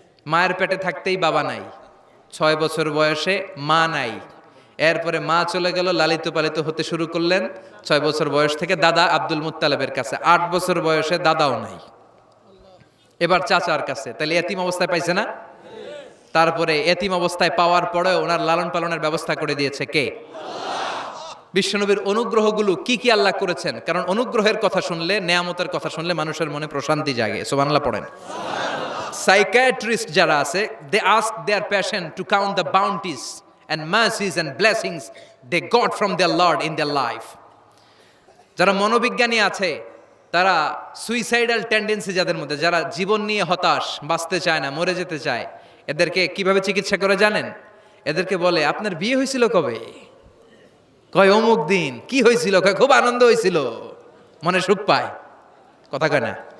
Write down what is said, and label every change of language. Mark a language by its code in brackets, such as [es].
[bn] মায়ের পেটে থাকতেই বাবা নাই, 6 বছর বয়সে মা নাই, এরপরে মা চলে গেল, লালিত পালিত হতে শুরু করলেন 6 বছর বয়স থেকে দাদা আব্দুল মুত্তালিবের কাছে, 8 বছর বয়সে দাদাও নাই, এবার চাচার কাছে। তাহলে এতিম অবস্থায় পাইছে না? তারপরে এতিম অবস্থায় পাওয়ার পরেও ওনার লালন পালনের ব্যবস্থা করে দিয়েছে কে? বিশ্বনবীর অনুগ্রহগুলো কি কি আল্লাহ করেছেন, কারণ অনুগ্রহের কথা শুনলে, নেয়ামতের কথা শুনলে মানুষের মনে প্রশান্তি জাগে। সুবহানাল্লাহ পড়েন। [en] psychiatrist [bn] যারা আছে, [en] They ask their patient to count the bounties and mercies and blessings they got from their Lord in their life. [bn] যারা মনোবিজ্ঞানী আছে, তারা সুইসাইডাল টেন্ডেন্সি যাদের মধ্যে, যারা জীবন নিয়ে হতাশ, বাঁচতে চায় না, মরে যেতে চায়, এদেরকে কিভাবে চিকিৎসা করে জানেন? এদেরকে বলে আপনার বিয়ে হয়েছিল কবে? কয় অমুক দিন। কি হয়েছিল? কয় খুব আনন্দ হয়েছিল, মনে সুখ পায়। কথা কয় না?